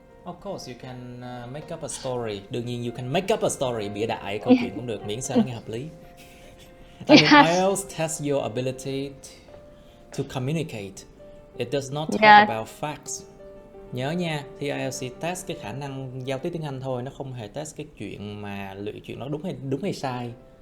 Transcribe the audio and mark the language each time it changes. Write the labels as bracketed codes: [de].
[en] Of course, you can make up a story. [vi] Đương nhiên, [en] you can make up a story, [vi] bịa đại câu chuyện cũng được, miễn sao nó nghe hợp lý. [en] I mean, IELTS tests your ability to communicate. It does not talk about facts. [vi] Nhớ nha, thì IELTS test cái khả năng giao tiếp tiếng Anh thôi, nó không hề test cái chuyện mà lựa chuyện nó đúng hay sai.